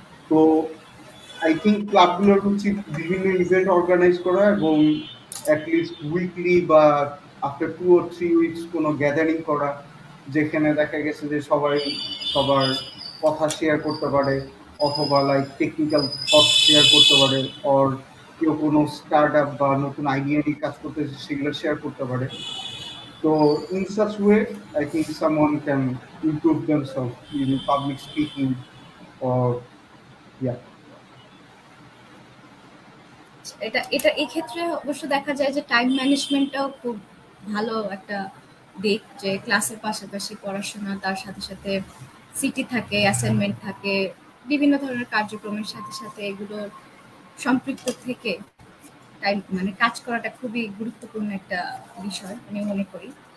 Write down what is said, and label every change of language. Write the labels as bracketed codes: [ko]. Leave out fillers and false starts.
[bn] তো [en] I think [bn] ক্লাবগুলোর উচিত বিভিন্ন ইভেন্ট অর্গানাইজ করা, এবং অ্যাটলিস্ট উইকলি বা আফটার 2 or 3 উইকস কোনো গ্যাদারিং করা, যেখানে দেখা গেছে যে সবাই সবার কথা শেয়ার করতে পারে, অথবা লাইক টেকনিক্যাল থট শেয়ার করতে পারে, অর কেউ কোনো স্টার্ট আপ বা নতুন আইডিয়া নিয়ে কাজ করতেছে সেগুলো শেয়ার করতে পারে। [en] তো in such way, I think someone can improve themselves in public speaking, or yeah. [bn] এটা এটা এই ক্ষেত্রে অবশ্য দেখা যায় যে টাইম ম্যানেজমেন্টটাও খুব ভালো একটা দিক যে ক্লাসের পাশাপাশি পড়াশোনা, তার সাথে সাথে সিটি থাকে, অ্যাসাইনমেন্ট থাকে, বিভিন্ন ধরনের কার্যক্রমের সাথে সাথে এগুলো সম্পৃক্ত থেকে টাইম মানে কাজ করাটা খুবই গুরুত্বপূর্ণ একটা বিষয় আমি মনে করি।